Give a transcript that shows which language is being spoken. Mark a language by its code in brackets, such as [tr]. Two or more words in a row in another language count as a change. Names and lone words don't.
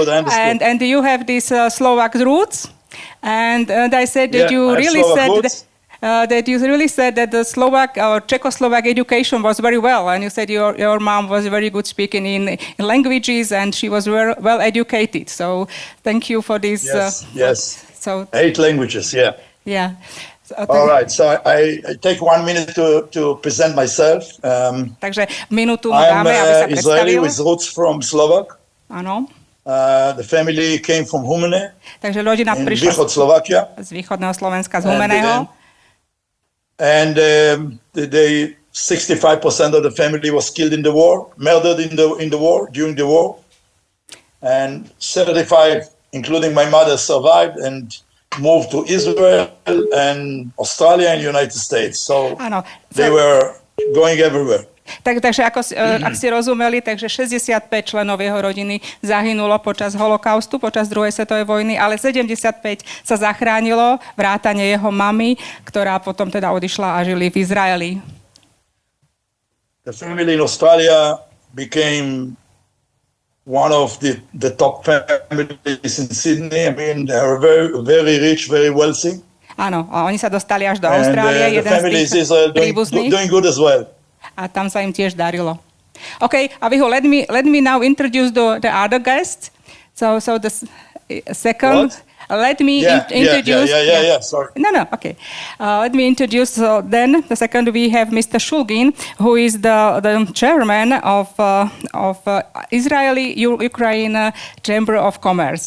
[en] And you have these Slovak roots. And I said that you really said that the Slovak or Czechoslovak education was very well. And you said your mom was very good speaking in languages and she was well educated. So thank you for this. Yes. So 8 languages, yeah. Yeah. All right, so I take 1 minute to present myself. [sk] Takže minútu mu dáme, aby sa predstavil. [en] I'm Israeli with roots from Slovak. [sk] Áno. [en] The family came from Humene. [sk] Takže rodina prišla z východného Slovenska, z Humeného. [en] And 65% of the family was killed in the war, murdered in the war, during the war. And 75, including my mother, survived and moved to Israel and Australia and United States. So they were going everywhere. [sk] Takže ak ste rozumeli, takže 65 členov jeho rodiny zahynulo počas holokaustu, počas druhej svetovej vojny, ale 75 sa zachránilo, vrátane jeho mamy, ktorá potom teda odišla a žili v Izraeli. [en] The family in Australia became one of the top families in Sydney. I mean, they are very, very rich, very wealthy. [sk] Áno, a oni sa dostali až do Austrálie, jeden z tých príbuzných. [en] Doing good as well. [sk] A tam sa im tiež darilo. Okay, Avihou, [en] let me now introduce the other guests. So the second. What? Let me introduce. Sorry. No. Okay. Let me introduce. Then the second we have Mr. Shulgin, who is the chairman of Israeli-Ukraine Chamber of Commerce.